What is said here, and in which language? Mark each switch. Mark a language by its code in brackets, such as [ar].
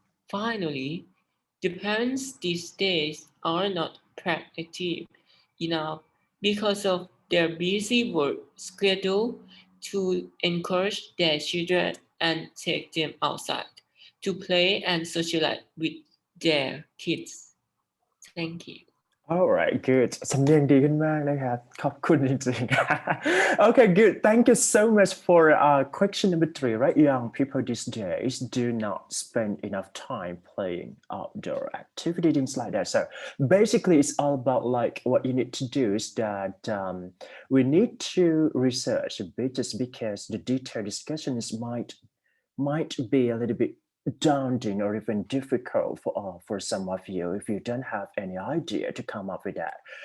[en] Finally, the parents these days are not proactive enough because of their busy work schedule to encourage their children and take them outside to play and socialize with their kids. Thank you. Alright, good [th] สำเนียงดีขึ้นมากนะครับขอบคุณจริงๆ [en] Okay, good. Thank you so much for question number 3, right? Young people these days do not spend enough time playing outdoor activity, things like that. So basically, it's all about like what you need to do is that we need to research a bit just because the detailed discussions might be a little bit daunting or even difficult for some of you if you don't have any idea to come up with that.